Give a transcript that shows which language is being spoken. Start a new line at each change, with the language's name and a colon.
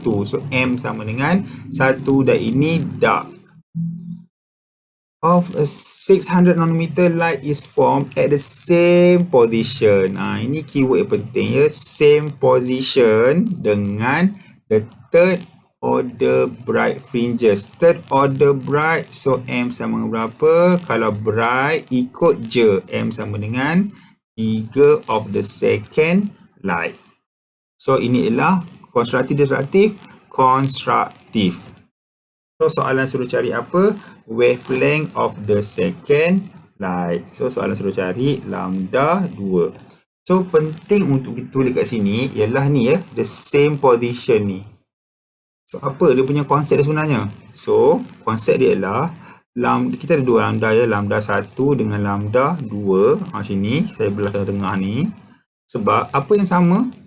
Malay: So, M sama dengan 1 dan ini dark.
English: Of a 600 nanometer light is formed at the same position.
Malay: Ini keyword yang penting ya.
English: Same position dengan the third order bright fringes. Third order bright. So,
Malay: M sama dengan berapa? Kalau bright, ikut je. M sama dengan 3
English: of the second light.
Malay: So, ini ialah konstruktif, disruptif, konstruktif. So, soalan suruh cari apa?
English: Wavelength of the second light.
Malay: So, soalan suruh cari lambda 2. So, penting untuk kita tulis kat sini ialah ni ya,
English: the same position
Malay: ni. So, apa dia punya konsep dia sebenarnya? So, konsep dia ialah kita ada dua lambda ya, lambda 1 dengan lambda 2. Sini, saya belah tengah-tengah ni. Sebab apa yang sama?